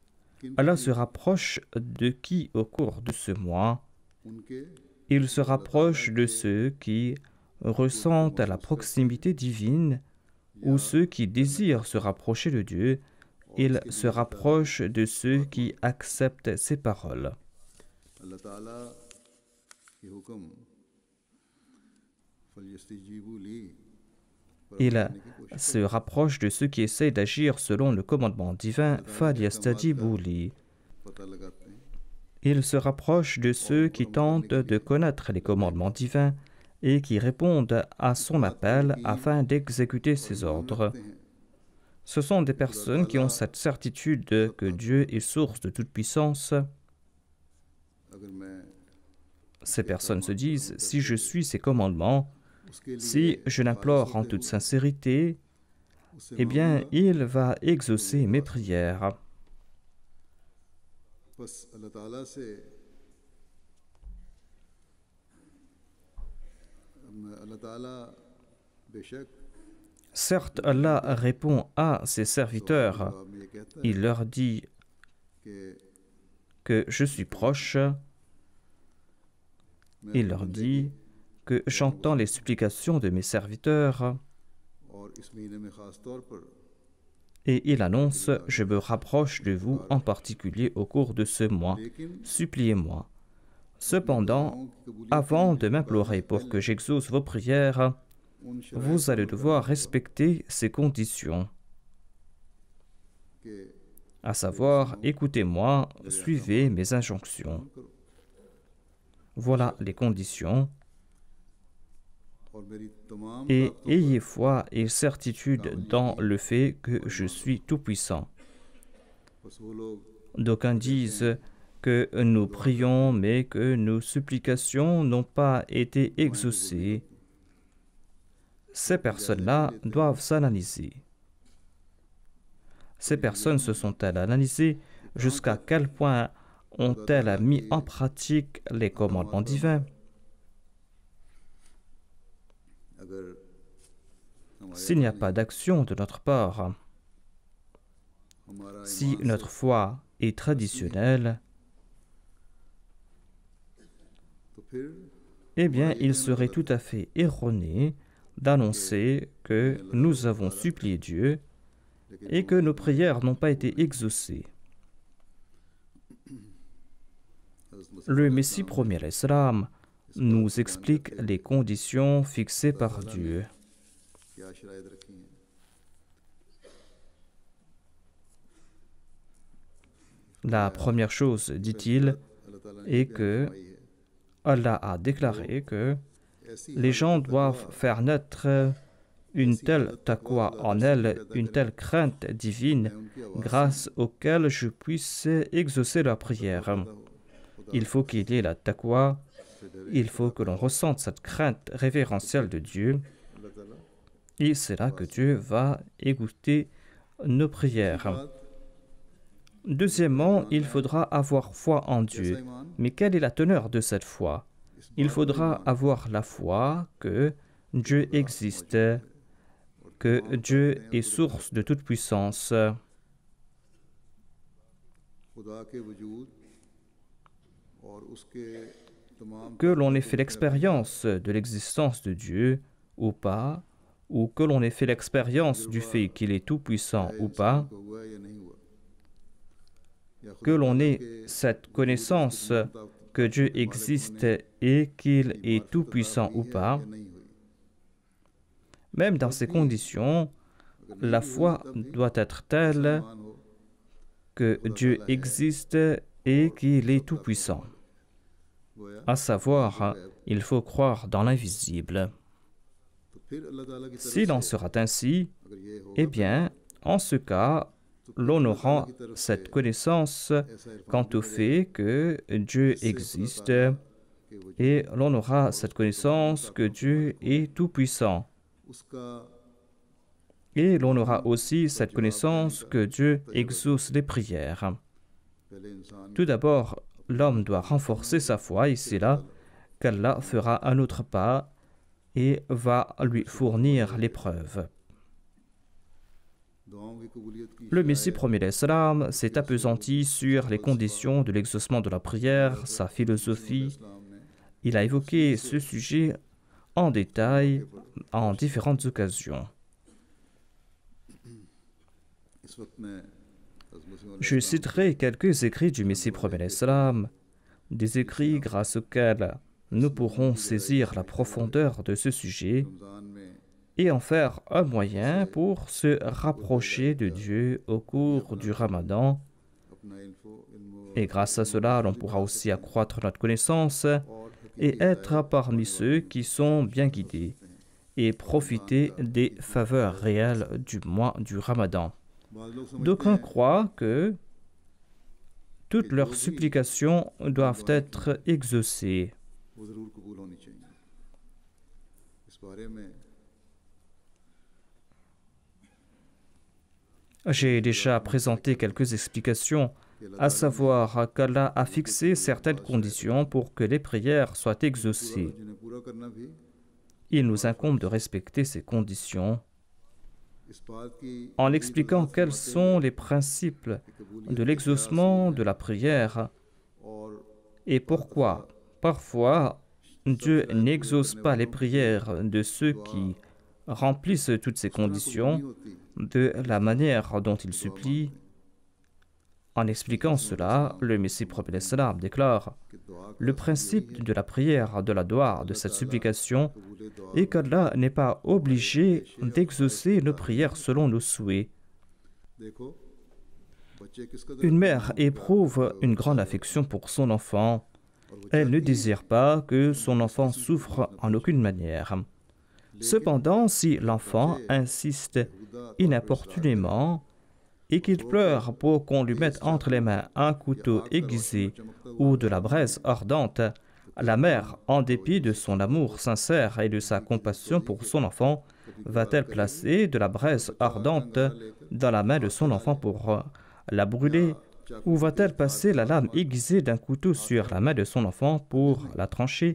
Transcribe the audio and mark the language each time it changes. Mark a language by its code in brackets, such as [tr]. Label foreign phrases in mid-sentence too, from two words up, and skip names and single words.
[fr] Cependant, Allah se rapproche de qui au cours de ce mois? [ur] उनके [fr] Il se rapproche de ceux qui ressentent la proximité divine ou ceux qui désirent se rapprocher de Dieu. Il se rapproche de ceux qui acceptent ses paroles. [ur] اللہ تعالیٰ کے حکم [ar] فَلْيَسْتَجِيبُوا لِي [fr] Il se rapproche de ceux qui essayent d'agir selon le commandement divin. [ar] فَلْيَسْتَجِيبُوا لِي. [ur] پتا لگاتے ہیں [fr] Il se rapproche de ceux qui tentent de connaître les commandements divins et qui répondent à son appel afin d'exécuter ses ordres. Ce sont des personnes qui ont cette certitude que Dieu est source de toute puissance. [ur] اگر میں [fr] Ces personnes se disent, si je suis ses commandements, [ur] اس کے لیے [fr] si je l'implore en toute sincérité, eh bien, il va exaucer mes prières. [ur] بس اللہ تعالیٰ سے اللہ تعالیٰ بیشک [fr] Certes, Allah répond à ses serviteurs. [ur] جواب میں یہ کہتا ہے [fr] Il leur dit [ur] कि [fr] que je suis proche. [ur] मैं [fr] Il leur dit que j'entends les supplications de mes serviteurs. [ur] اور اس مہینے میں خاص طور پر [fr] Et il annonce, je me rapproche de vous en particulier au cours de ce mois. [ur] लेकिन [fr] Suppliez-moi. Cependant, avant de m'implorer pour que j'exauce vos prières, [ur] उन [fr] vous allez devoir respecter ces conditions, [ur] के [fr] à savoir, écoutez-moi, suivez mes injonctions. Voilà les conditions, [ur] اور میری تمام [fr] et ayez foi et certitude dans le fait que je suis tout-puissant. [ur] بس وہ لوگ [fr] D'aucuns disent que nous prions, mais que nos supplications n'ont pas été exaucées. Ces personnes-là doivent s'analyser. Ces personnes se sont-elles analysées? Jusqu'à quel point ont-elles mis en pratique les commandements divins? [ur] अगर [fr] S'il n'y a pas d'action de notre part, [ur] हमारा [fr] si notre foi est traditionnelle, [ur] تو پھر [fr] eh bien, il serait tout à fait erroné d'annoncer que nous avons supplié Dieu et que nos prières n'ont pas été exaucées. Le Messie premier l'Islam nous explique les conditions fixées par Dieu. [ur] کیا شرائط رکھی ہیں [fr] La première chose, dit-il, [ur] اللہ تعالیٰ نے [fr] est que [ur] فرمائی ہے [fr] Allah a déclaré que [ur] ऐसी [fr] les gens doivent faire naître une telle taqwa en elles, une telle crainte divine, [ur] ان کی آواز [fr] grâce auquel je puisse exaucer leur prière. Il faut qu'il y ait la taqwa, il faut que l'on ressente cette crainte révérentielle de Dieu, [ur] اللہ تعالیٰ [fr] et c'est là que Dieu va écouter nos prières. Deuxièmement, il faudra avoir foi en Dieu. [ur] ईमान [fr] Mais quelle est la teneur de cette foi? Il faudra avoir la foi que Dieu existe, que Dieu est source de toute puissance, [ur] خدا کے وجود اور اس کے تمام [fr] que l'on ait fait l'expérience de l'existence de Dieu ou pas, ou que l'on ait fait l'expérience du fait qu'il est tout-puissant ou pas, [ur] کو ہوا یا نہیں ہوا یا [fr] que l'on ait cette connaissance que Dieu existe et qu'il est tout-puissant ou pas, [ur] یا نہیں ہوئی [fr] même dans ces conditions, la foi doit être telle [ur] ایمان ہو [fr] que Dieu existe et qu'il est tout-puissant. [ur] गोया [fr] À savoir, il faut croire dans l'invisible. [ur] تو پھر اللہ تعالیٰ کی طرف [fr] S'il en sera ainsi, [ur] اگر یہ ہوگا [fr] eh bien, en ce cas, l'on aura cette connaissance [ur] ایسا عرفان [fr] quant au fait que Dieu existe [ur] کے وجود [fr] et l'on aura cette connaissance que Dieu est tout-puissant. [ur] उसका [fr] Et l'on aura aussi cette connaissance que Dieu exauce les prières. [ur] پہلے انسان [fr] Tout d'abord, l'homme doit renforcer sa foi et c'est là qu'Allah fera un autre pas et va lui fournir l'épreuve. [ur] دعاؤں کی قبولیت کی [fr] Le Messie premier l'Islam s'est appesanti sur les conditions de l'exaucement de la prière, sa philosophie. [ur] اسلام نے [fr] Il a évoqué ce sujet en détail en différentes occasions. [ur] اس وقت میں حضرت مسیح [fr] Je citerai quelques écrits du Messie premier l'Islam, des écrits grâce auxquels nous pourrons saisir la profondeur de ce sujet [ur] رمضان میں [fr] et en faire un moyen pour se rapprocher de Dieu au cours du Ramadan. [ur] اپنا علم [fr] Et grâce à cela, l'on pourra aussi accroître notre connaissance [ur] और [fr] et être parmi ceux qui sont bien guidés et profiter des faveurs réelles du mois du Ramadan. [ur] بعد لوگ سمجھتے [fr] D'aucuns [ur] हैं [fr] croient que toutes leurs supplications doivent être exaucées. [ur] وہ ضرور قبول ہونی چاہیے اس بارے میں [fr] J'ai déjà présenté quelques explications, à savoir qu'Allah a fixé certaines conditions pour que les prières soient exaucées. [ur] جنہیں پورا کرنا بھی [fr] Il nous incombe de respecter ces conditions [ur] اس بات کی [fr] en expliquant quels sont les principes de l'exaucement de la prière [ur] और [fr] et pourquoi parfois Dieu n'exauce pas les prières de ceux qui remplissent toutes ces conditions [ur] होती [fr] de la manière dont ils supplient. En expliquant cela, le Messie prophète l'Islam déclare: [ur] کہ دعا [fr] le principe de la prière, de la doua, de cette supplication [ur] قبولِ دعا [fr] est qu'Allah n'est pas obligé d'exaucer nos prières selon nos souhaits. [ur] دیکھو بچے کس قدر [fr] Une mère éprouve une grande affection pour son enfant. Elle ne désire pas que son enfant souffre en aucune manière. Cependant, si l'enfant insiste inopportunément et qu'il pleure pour qu'on lui mette entre les mains un couteau aiguisé ou de la braise ardente, la mère, en dépit de son amour sincère et de sa compassion pour son enfant, va-t-elle placer de la braise ardente dans la main de son enfant pour la brûler, ou va-t-elle passer la lame aiguisée d'un couteau sur la main de son enfant pour la trancher?